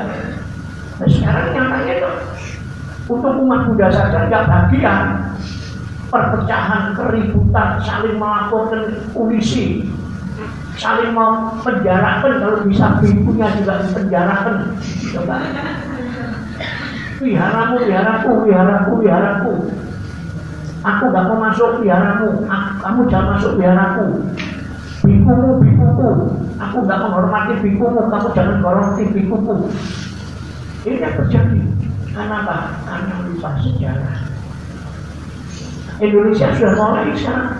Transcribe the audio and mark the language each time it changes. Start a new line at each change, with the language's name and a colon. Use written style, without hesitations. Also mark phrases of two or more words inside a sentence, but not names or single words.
Indonesian: Nah, sekarang nyatanya itu untuk umat Buddha saja nggak bagian. Perpecahan, keributan, saling melaporkan polisi, saling mau penjarakan, kalau bisa bikunya juga dipenjarakan. Coba. Wiharamu, wiharaku, wiharaku, wiharaku. Aku gak mau masuk wiharamu, kamu jangan masuk wiharaku. Bikumu, bikuku. Aku gak menghormati bikumu, kamu jangan menghormati bikuku. Ini yang terjadi. Kenapa? Karena lupa sejarah. Indonesia sudah mulai sekarang.